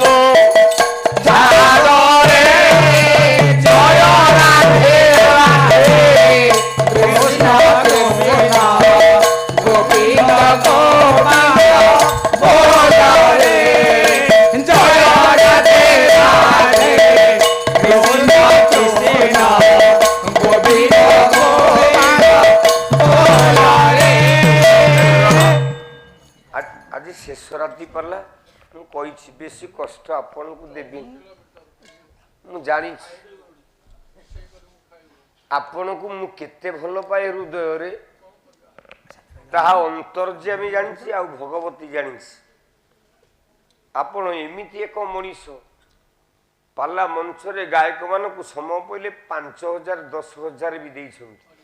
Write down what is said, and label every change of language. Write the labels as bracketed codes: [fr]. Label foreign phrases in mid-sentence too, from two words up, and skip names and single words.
[bn] ছাড় রে জয় রাধে রাধে কৃষ্ণ কৃষ্ণ গোবিন্দ গোপাল বল রে জয় রাধে রাধে কৃষ্ণ কৃষ্ণ গোবিন্দ গোপাল বল রে [or] ଆଜି ଶେଷ ରାତି ପାଲା ମୁଁ କହିଛି ବେଶୀ କଷ୍ଟ ଆପଣଙ୍କୁ ଦେବି ମୁଁ ଜାଣିଛି ଆପଣଙ୍କୁ ମୁଁ କେତେ ଭଲ ପାଏ ହୃଦୟରେ ତାହା ଅନ୍ତର୍ଯ୍ୟାମୀ ଜାଣିଛି ଆଉ ଭଗବତୀ ଜାଣିଛି ଆପଣ ଏମିତି ଏକ ମଣିଷ ପାଲା ମଞ୍ଚରେ ଗାୟକମାନଙ୍କୁ ସମୟ ପଇଲେ 5,000 10,000 ବି ଦେଇଛନ୍ତି